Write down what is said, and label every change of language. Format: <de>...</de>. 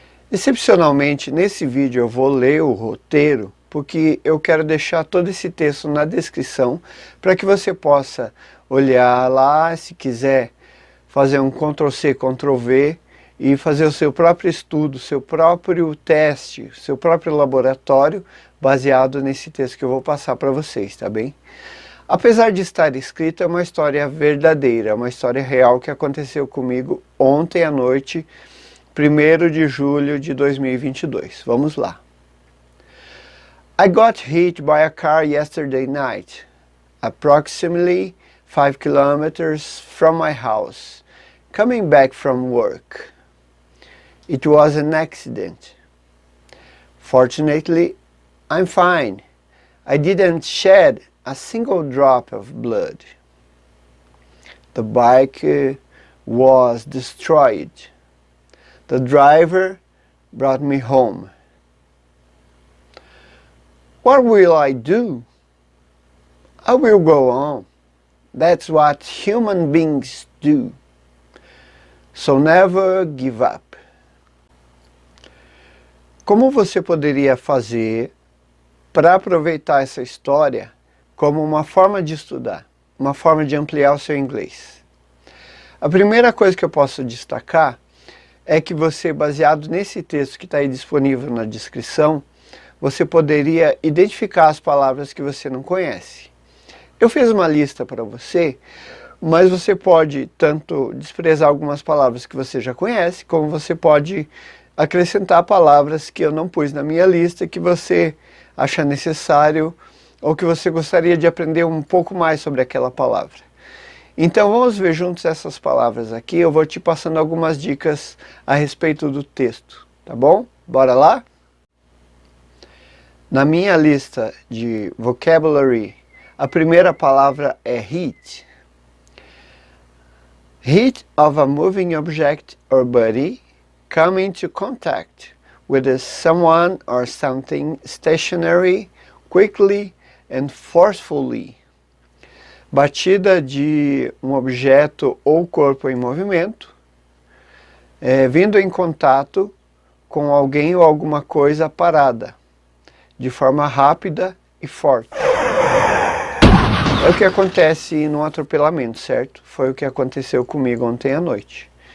<pt>Excepcionalmente, nesse vídeo eu vou ler o roteiro, porque eu quero deixar todo esse texto na descrição, para que você possa olhar lá, se quiser fazer um Ctrl+C, Ctrl+V, e fazer o seu próprio estudo, seu próprio teste, seu próprio laboratório, baseado nesse texto que eu vou passar para vocês, tá bem? Apesar de estar escrito, é uma história verdadeira, uma história real que aconteceu comigo ontem à noite, 1º de julho de 2022. Vamos lá.</pt> <en>I got hit by a car yesterday night, approximately 5 kilometers from my house, coming back from work. It was an accident. Fortunately, I'm fine. I didn't shed a single drop of blood. The bike was destroyed. The driver brought me home. What will I do? I will go on. That's what human beings do. So never give up.</en> <pt>Como você poderia fazer para aproveitar essa história como uma forma de estudar, uma forma de ampliar o seu inglês? A primeira coisa que eu posso destacar é que você, baseado nesse texto que está aí disponível na descrição, você poderia identificar as palavras que você não conhece. Eu fiz uma lista para você, mas você pode tanto desprezar algumas palavras que você já conhece, como você pode acrescentar palavras que eu não pus na minha lista, que você acha necessário ou que você gostaria de aprender um pouco mais sobre aquela palavra. Então vamos ver juntos essas palavras aqui, eu vou te passando algumas dicas a respeito do texto, tá bom? Bora lá? Na minha lista de vocabulary, a primeira palavra é hit.</pt> <en>Hit of a moving object or body come into contact with someone or something stationary, quickly and forcefully.</en> <pt>Batida de um objeto ou corpo em movimento, vindo em contato com alguém ou alguma coisa parada, de forma rápida e forte. É o que acontece num atropelamento, certo? Foi o que aconteceu comigo ontem à noite.</pt>